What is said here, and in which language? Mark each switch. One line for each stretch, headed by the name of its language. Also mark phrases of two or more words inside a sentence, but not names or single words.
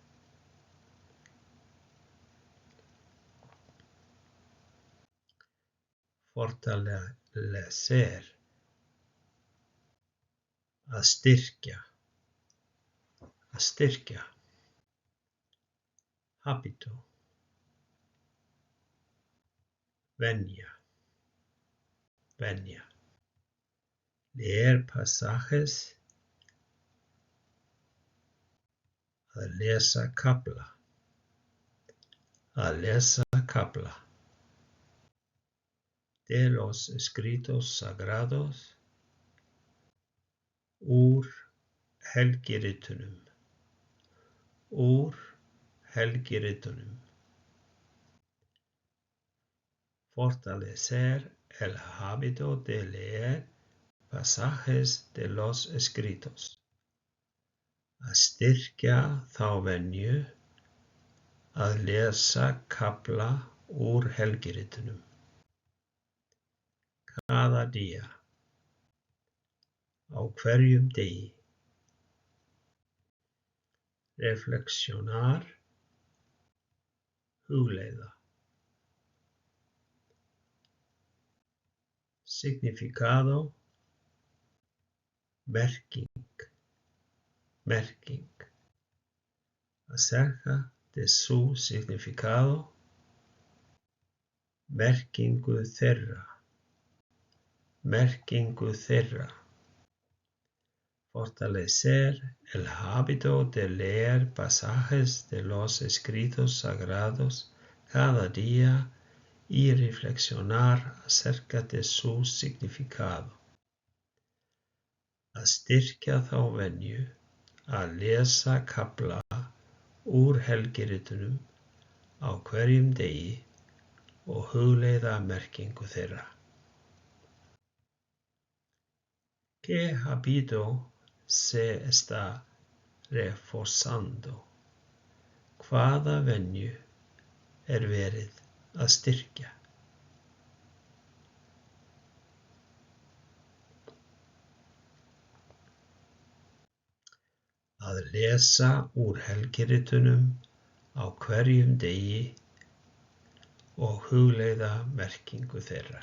Spanish: Fortalecer.
Icelandic: Að styrkja. Að styrkja.
Spanish: Hábito. Venja.
Icelandic: Venja.
Spanish: Leer pasajes.
Icelandic: Að lesa kafla. Að lesa kafla.
Spanish: De los escritos sagrados.
Icelandic: Úr helgiritunum. Úr helgiritunum.
Spanish: Fortalecer el hábito de leer pasajes de los escritos.
Icelandic: Að styrkja þá venju að lesa kafla úr helgiritunum.
Spanish: Cada día.
Icelandic: Á hverjum degi.
Spanish: Reflexionar.
Icelandic: Hugleiða. Significado. Merking. Merking.
Spanish: Acerca de su significado.
Icelandic: Merkingu þeirra. Merkingu þeirra.
Spanish: Fortalecer el hábito de leer pasajes de los escritos sagrados cada día y reflexionar acerca de su significado.
Icelandic: Að styrkja þá venju að lesa kafla úr helgiritunum á hverjum degi og hugleiða merkingu þeirra.
Spanish: ¿Qué hábito se está reforzando?
Icelandic: Hvaða venju verið að styrkja? Að lesa úr helgiritunum á hverjum degi og hugleiða merkingu þeirra.